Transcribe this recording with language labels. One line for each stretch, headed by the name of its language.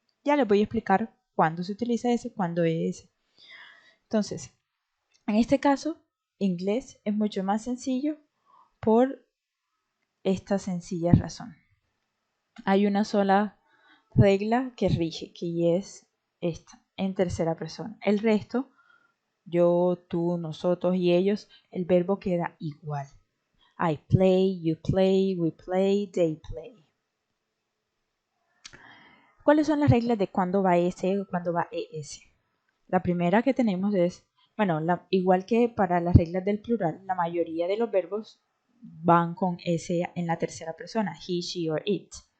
Spanish: Ya les voy a explicar cuándo se utiliza S, cuándo ES. Entonces, en este caso, inglés es mucho más sencillo por esta sencilla razón. Hay una sola regla que rige, que es esta, en tercera persona. El resto, yo, tú, nosotros y ellos, el verbo queda igual.
English: I play, you play, we play, they play.
Spanish: ¿Cuáles son las reglas de cuándo va S o cuándo va ES? La primera que tenemos es, bueno, igual que para las reglas del plural, la mayoría de los verbos van con S en la tercera persona,
English: he, she or it.